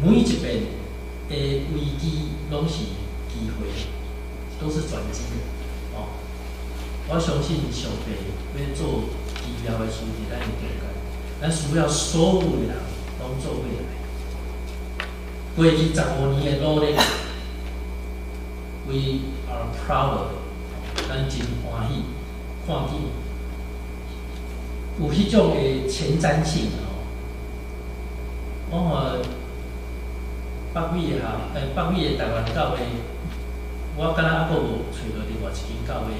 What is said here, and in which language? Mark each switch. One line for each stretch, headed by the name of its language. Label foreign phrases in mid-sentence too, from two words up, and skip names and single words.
Min Nan Chinese: 每一遍的危机拢是机会，都是转机的。我相信上帝要做奇妙的事伫咱的中间，咱需要所有的人拢做伙来。过去15年的努力 ，
English: We are proud of it，
Min Nan Chinese: 咱真欢喜，看见有迄种的前瞻性我看北美的台湾教会，我敢若还阁无找到另外一间教会。